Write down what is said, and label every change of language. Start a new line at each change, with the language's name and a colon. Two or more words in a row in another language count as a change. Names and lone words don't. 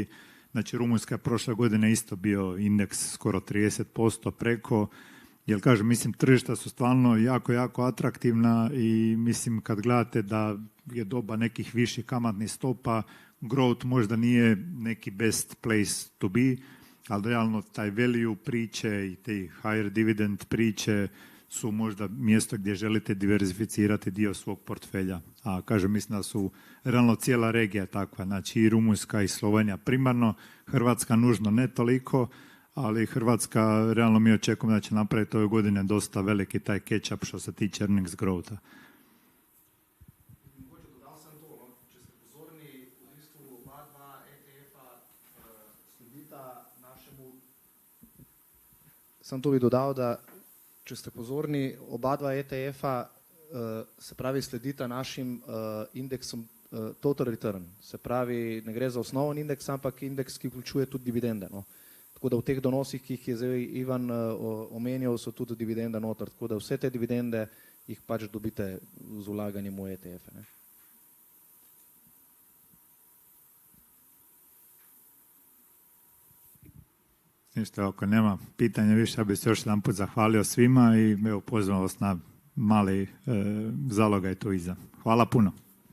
Croatian: Znači, Rumunjska je prošle godine isto bio indeks skoro 30% preko, jer kažem, mislim, tržišta su stvarno jako atraktivna i mislim, kad gledate da je doba nekih viših kamatnih stopa, growth možda nije neki
English: best place to be,
Croatian: ali realno taj value priče i te
English: higher dividend
Croatian: priče su možda mjesto gdje želite diversificirati dio svog portfelja. A kažem, mislim da su realno cijela regija takva, znači i Rumunjska i Slovenija primarno, Hrvatska nužno ne toliko, ali Hrvatska realno mi očekujemo da će napraviti ove godine dosta veliki taj catch-up što se tiče
English: earnings growtha.
Slovenian: Sam tu bi dodal, da če ste pozorni, oba dva ETF-a se pravi sledita našim indeksom total return. Se pravi, ne gre za osnoven indeks, ampak indeks, ki vključuje tudi dividende. No. Tako da v teh donosih, ki jih je zdaj Ivan omenjal, so tudi dividende noter. Tako da vse te dividende jih pač dobite z vlaganjem v ETF-e. Ne.
Croatian: Ništa, ako nema pitanja više, ja bih se još jedan put zahvalio svima i evo, pozivam vas na mali zalogaj tu iza. Hvala puno.